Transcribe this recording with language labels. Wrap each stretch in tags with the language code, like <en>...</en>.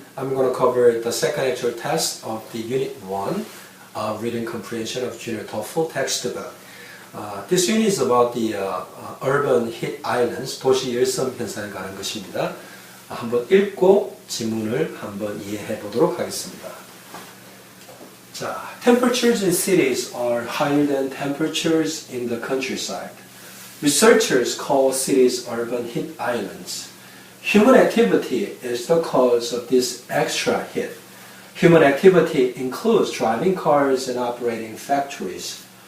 <en>I'm going to cover the second actual test of the Unit 1 Reading Comprehension of Junior TOEFL textbook. This unit is about the urban heat islands,</en> <ko>도시 열섬 현상에 관한 것입니다. 한번 읽고 지문을 한번 이해해 보도록 하겠습니다.</ko> <en>자, temperatures in cities are higher than temperatures in the countryside. Researchers call cities urban heat islands. Human activity is the cause of this extra heat. Human activity includes driving cars and operating factories.</en>